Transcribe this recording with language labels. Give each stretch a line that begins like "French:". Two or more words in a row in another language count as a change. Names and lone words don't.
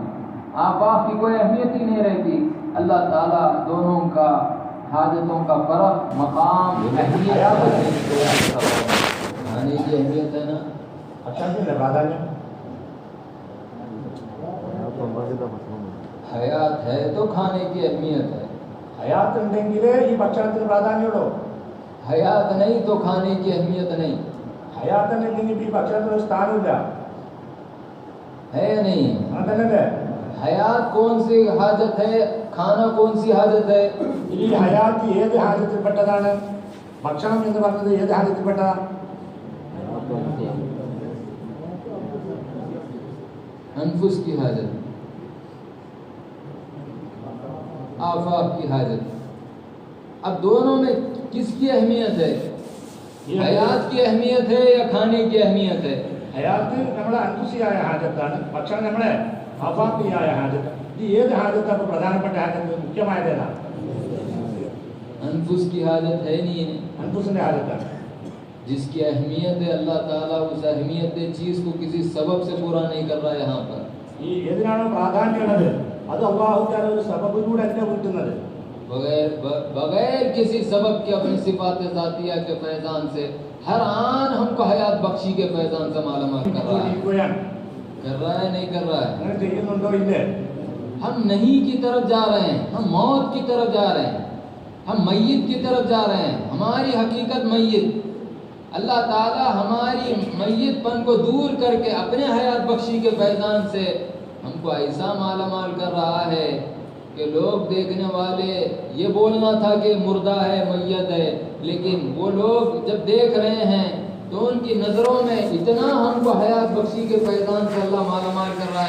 Hindi: आफाक की कोई अहमियत ही नहीं रहती। अल्लाह ताला दोनों का हाजतों का फर्क, मकाम, अहमियत खाने की अहमियत है ना। अच्छा प्राधान्य हयात है तो खाने की अहमियत है।
Malayalam: ഹയാത്ത് ഉണ്ടെങ്കിലേ ഈ ഭക്ഷണത്തിന് പ്രാധാന്യമുള്ളൂ.
Hindi: हयात नहीं तो खाने की अहमियत नहीं
Malayalam: ഹയാത്തല്ലെങ്കിൽ ഈ ഭക്ഷണത്തിന് സ്ഥാനമില്ല.
Hindi: है या नहीं?
Malayalam: അതല്ലേ
Hindi: हयात कौन सी हाजत है, खाना कौन सी हाजत है?
Malayalam: ഈ ഹയാത്ത് ഏത് ഹാജത്തിൽപ്പെട്ടതാണ്? ഭക്ഷണം എന്ന് പറഞ്ഞത് ഏത് ഹാജത്തിൽപ്പെട്ടതാണ്?
Hindi: अनफुस की हाजत, आफाक की हाजत. अब दोनों में किसकी अहमियत है? हयात की अहमियत है या खाने की अहमियत है?
Malayalam: ഹയാത്ത് നമ്മളെ അൻഫുസിയായ ഹാജത്താണ്, ഭക്ഷണം നമ്മളെ അഫാഖിയായ ഹാജത്ത്. ഈ ഏത് ഹാജത്താണ് പ്രധാനപ്പെട്ട ഹാജത്ത്? മുഖ്യമായതേതാണ്
Hindi: अनफुस की हाजत है नहीं है.
Malayalam: അൻഫുസിന്റെ ഹാജത്താണ്.
Hindi: जिसकी अहमियत है अल्लाह ताला उस अहमियत चीज़ को किसी सबब से पूरा नहीं कर रहा है. यहाँ पर
Malayalam: ഈ ഏതിനാണോ പ്രാധാന്യമുള്ളത് അത് അല്ലാഹു തആല ഒരു സബബിലൂടെ അല്ല കിട്ടുന്നത്.
Hindi: बगैर किसी सबब के अपनी सिफात ज़ातिया के फैज़ान से हर आन हमको हयात बख्शी के फैज़ान से मालूमात कर रहा है नहीं कर रहा है?
Malayalam: അങ്ങനെ ചെയ്യുന്നുണ്ടോ ഇല്ലേ?
Hindi: हम नहीं की तरफ जा रहे हैं, हम मौत की तरफ जा रहे हैं, हम मय्यत की तरफ जा रहे हैं. हमारी हकीकत मय्यत. अल्लाह ताला हमारी मय्यतपन को दूर करके अपने हयात बख्शी के फैज़ान से हमको ऐसा मालामाल कर रहा है कि लोग देखने वाले ये बोलना था कि मुर्दा है, मय्यत है, लेकिन वो लोग जब देख रहे हैं तो उनकी नज़रों में इतना हमको हयात बख्शी के फैज़ान से अल्लाह मालामाल कर रहा है.